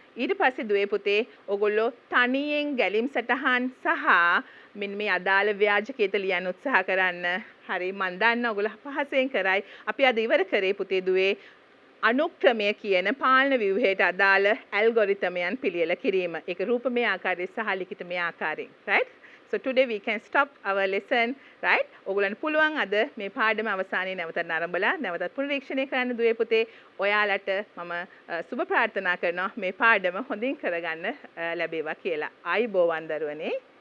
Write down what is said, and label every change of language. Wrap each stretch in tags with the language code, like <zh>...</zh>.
<si>ඊට පස්සේ දුවේ පුතේ ඔයගොල්ලෝ තනියෙන් ගැලීම් සටහන් සහ මෙන්න මේ අදාළ ව්‍යාජකේත ලියන්න උත්සාහ කරන්න. හරි මන් දන්න ඔයගොල්ලෝ පහසෙන් කරයි. අපි අද ඉවර කරේ පුතේ දුවේ අනුක්‍රමය කියන පාලන ව්‍යුහයට අදාළ ඇල්ගොරිතමයන් පිළියෙල කිරීම. ඒක රූපමය ආකාරයේ සහ ලිඛිතමය ආකාරයෙන්.</si> <en>right? So today we can stop our lesson, right?</en> <si>ඔයගොල්ලන්ට පුළුවන් අද මේ පාඩම අවසානයේ නැවතත් නරඹලා නැවතත් පුනරීක්ෂණය කරන්න දුවේ පුතේ. ඔයාලට මම සුබ ප්‍රාර්ථනා කරනවා මේ පාඩම හොඳින් කරගන්න ලැබේවා කියලා. ආයුබෝවන් දරුවනේ.</si>